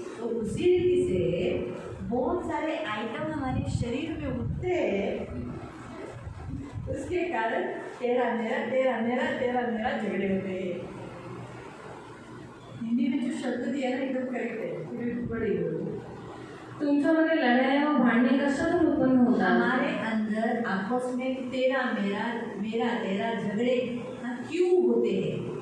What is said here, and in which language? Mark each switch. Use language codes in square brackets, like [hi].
[hi] तो उसी रीति से बहुत सारे आइटम हमारे शरीर में उठते हैं, उसके कारण तेरा मेरा झगड़े होते हैं. हिंदी में जो शब्द दिया ना एकदम करेक्ट है, पूरी बड़ी [mr] तुमच्यामध्ये लढाया व भांडणे कशातून उत्पन्न होतात? [hi] हमारे अंदर आपस में तेरा मेरा तेरा झगड़े क्यों होते हैं?